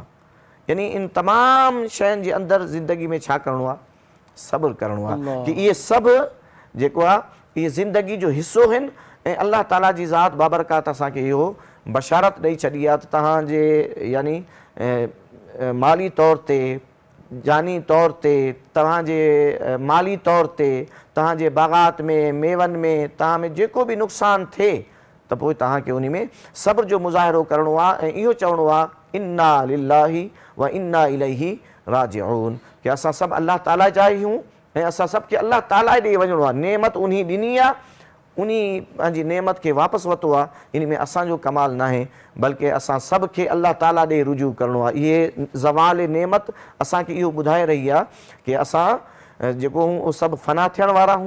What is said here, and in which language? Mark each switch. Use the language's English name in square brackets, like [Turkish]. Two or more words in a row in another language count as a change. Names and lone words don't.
[Sindhi] यानी इन तमामु शयुनि जे अंदरि ज़िंदगी में छा करिणो आहे, सब्र करिणो आहे कि इहे सभु जेको आहे इहे ज़िंदगी जो हिसो आहिनि ऐं अलाह ताला जी ज़ात बाबरकात असांखे इहो बशारत ॾेई छॾी आहे त तव्हांजे यानी माली तौर ते, जानी तौर ते, तव्हांजे माली तौर ते, तव्हांजे बाग़ात में, मेवनि में, तव्हां में जेको बि नुक़सानु थिए त पोइ तव्हांखे उन में सब्र जो मुज़ाहिरो करिणो आहे ऐं इहो चवणो आहे [Arabic] إنا لله وإنا إليه راجعون, [Sindhi] कि असां सभु अलाह ताला जा आहियूं ऐं असां सभु खे अलाह ताला ॾे वञिणो आहे। नेमत उन ॾिनी आहे, उन पंहिंजी नेमत खे वापसि वरितो आहे। इन में असांजो कमाल न आहे, बल्कि असां सभु खे अलाह ताला ॾे रुजू करिणो आहे। इहे ज़वाल नेमत असांखे इहो ॿुधाए रही आहे कि असां जेको हूं उहो सभु फ़ना थियण वारा हूं।